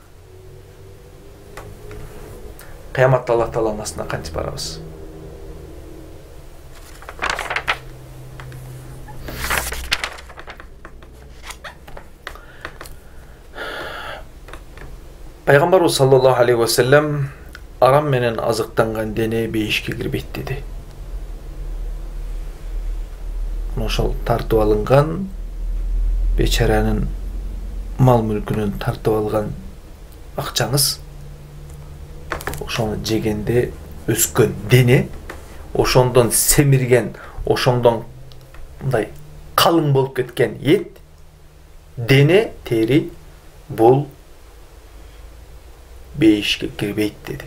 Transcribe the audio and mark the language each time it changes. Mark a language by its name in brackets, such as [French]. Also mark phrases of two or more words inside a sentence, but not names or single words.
[Kyrgyz] Кыяматта Аллах Тааланын астына кантип барабыз? Пайгамбарыбыз [Arabic] صلى الله عليه وسلم [Kyrgyz] арам менен азыктанган дене бейишке кирбейт деди. Ошол тартып алынган бечаранын мал мүлкүнөн тартып алган акчаңыз ошону жегенде өскөн дени, ошондон семирген, ошондон мындай калың болуп кеткен эт, дене, тери бул бейишке кирбейт деди.